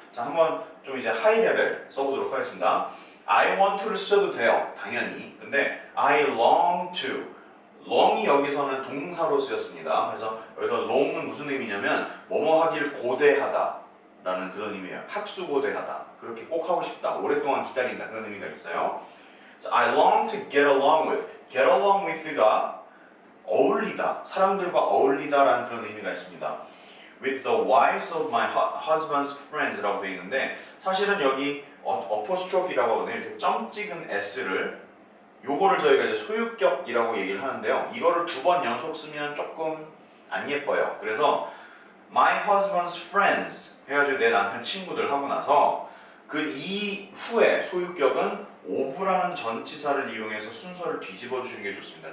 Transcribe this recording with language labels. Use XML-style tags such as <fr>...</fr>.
<ko>자, 한번 좀 이제 하이 레벨 써보도록 하겠습니다.</ko> <en>I want to</en> <ko>를 쓰셔도 돼요. 당연히. 근데</ko> <en>I long to.</en> <ko>long이 여기서는 동사로 쓰였습니다. 그래서 여기서 long은 무슨 의미냐면 뭐뭐 하길 고대하다 라는 그런 의미예요. 학수고대하다. 그렇게 꼭 하고 싶다. 오랫동안 기다린다. 그런 의미가 있어요.</ko> <en>So I long to get along with. get along with가</en> <ko>어울리다. 사람들과 어울리다 라는 그런 의미가 있습니다.</ko> <en>with the wives of my husband's friends</en> <ko>라고 되어 있는데 사실은 여기 apostrophe라고 하거든요. 이렇게 점 찍은 s를 요거를 저희가 이제 소유격이라고 얘기를 하는데요. 이거를 2번 연속 쓰면 조금 안 예뻐요. 그래서</ko> <en>my husband's friends</en> <ko>해가지고 내 남편 친구들 하고 나서 그 이후에 소유격은 of라는 전치사를 이용해서 순서를 뒤집어 주시는 게 좋습니다.</ko>